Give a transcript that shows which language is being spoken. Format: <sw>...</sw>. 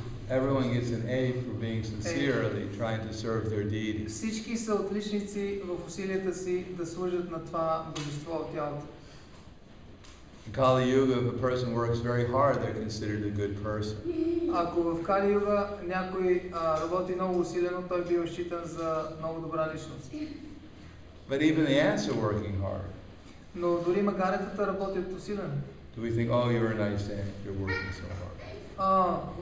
<en>Everyone gets an A for being sincerely trying to serve their deity.</en> <bg>всички са отличници в усилията си да служат на това божество от тялото.</bg> <en>In Kali Yuga, if a person works very hard, they're considered a good person.</en> <bg>Ако в Кали Юга някой работи много усилено, той бива считан за много добра личност.</bg> <en>But even the ants are working hard.</en> <bg>Но дори магаретата работят усилено.</bg> <en>Do we think, oh, you're a nice ant, you're working so hard?</en>